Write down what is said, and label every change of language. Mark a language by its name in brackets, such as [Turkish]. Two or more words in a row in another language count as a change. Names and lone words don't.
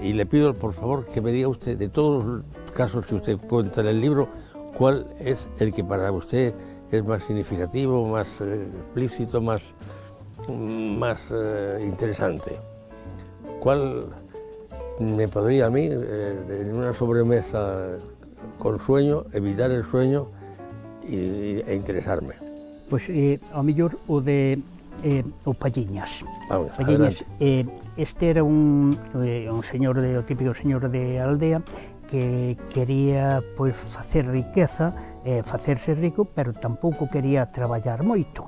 [Spanish] Y le pido, por favor, que me diga usted, de todos los casos que usted cuenta en el libro, cuál es el que para usted es más significativo, más explícito, más interesante. ¿Cuál me podría a mí, en una sobremesa con sueño, evitar el sueño e interesarme? [Galician] Pois, ao mellor, o de o Palliñas. Palliñas, este era un señor, o típico señor de aldea, que quería pois facer riqueza, facerse rico, pero tampouco quería traballar moito.